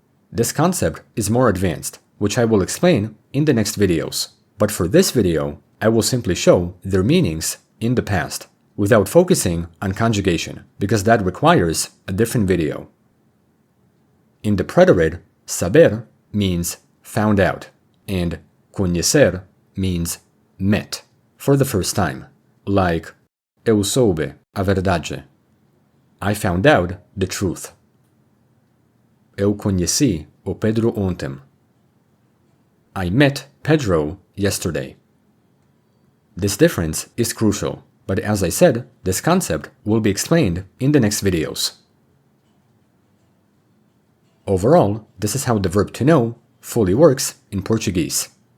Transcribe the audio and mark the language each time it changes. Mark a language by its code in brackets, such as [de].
[en] This concept is more advanced, which I will explain in the next videos, but for this video, I will simply show their meanings in the past, without focusing on conjugation, because that requires a different video. In the preterite, saber means found out, and conhecer means met for the first time, like [pt] eu soube a verdade. [en] I found out the truth. [pt] Eu conheci o Pedro ontem. [en] I met Pedro yesterday. This difference is crucial, but as I said, this concept will be explained in the next videos. Overall, this is how the verb to know fully works in Portuguese.